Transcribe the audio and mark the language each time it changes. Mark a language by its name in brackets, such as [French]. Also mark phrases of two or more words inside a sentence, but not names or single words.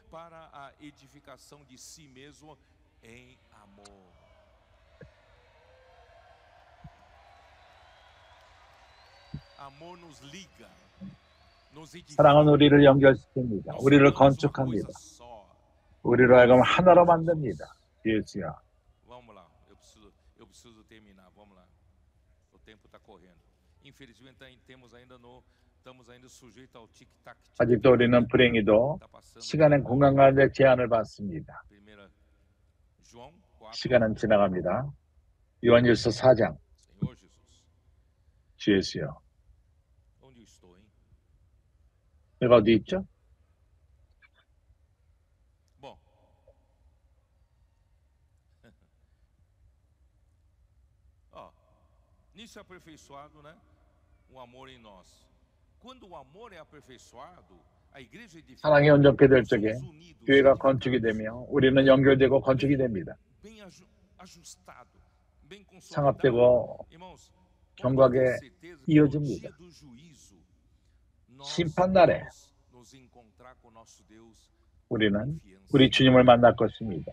[Korean] 사랑은 우리를 연결시킵니다. 우리를 건축합니다. 우리로 하여금 하나로 만듭니다. 예수야. [Portuguese] Vamos lá. Eu preciso terminar. Vamos lá. O tempo está correndo. Infelizmente estamos ainda sujeitos ao tic-tac. [Korean] 아직도 우리는 불행히도 시간의 공간 가운데 제한을 받습니다. 시간은 지나갑니다. 요한일서 4장. 주 예수여. 내가 어디 있죠? [Portuguese] Nisso é aperfeiçoado, né? O amor em nós. Quando o amor é aperfeiçoado, a igreja edifica. [Korean] 사랑이 온전케 될 적에 교회가 건축이 되며 우리는 연결되고 건축이 됩니다. 상합되고 견고하게 이어집니다. 심판날에 우리는 우리 주님을 만날 것입니다.